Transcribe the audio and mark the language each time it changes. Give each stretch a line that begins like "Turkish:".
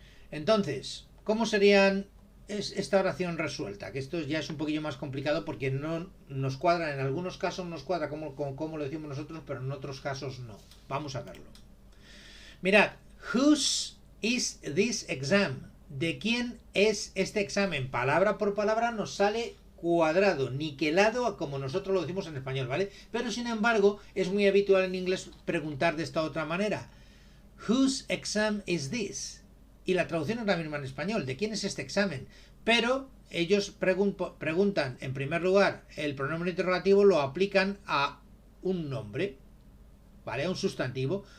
Spanish: Entonces, ¿cómo serían esta oración resuelta? Que esto ya es un poquillo más complicado porque no nos cuadra, en algunos casos nos cuadra como lo decimos nosotros, pero en otros casos no. Vamos a verlo.
English: Mirad, whose is this exam?
Spanish: ¿De quién es este examen? Palabra por palabra nos sale cuadrado, niquelado, como nosotros lo decimos en español, ¿vale? Pero sin embargo, es muy habitual en inglés preguntar de esta otra manera.
English: Whose exam is this?
Spanish: Y la traducción es la misma en español. ¿De quién es este examen? Pero ellos preguntan, en primer lugar, el pronombre interrogativo lo aplican a un nombre, ¿vale? A un sustantivo.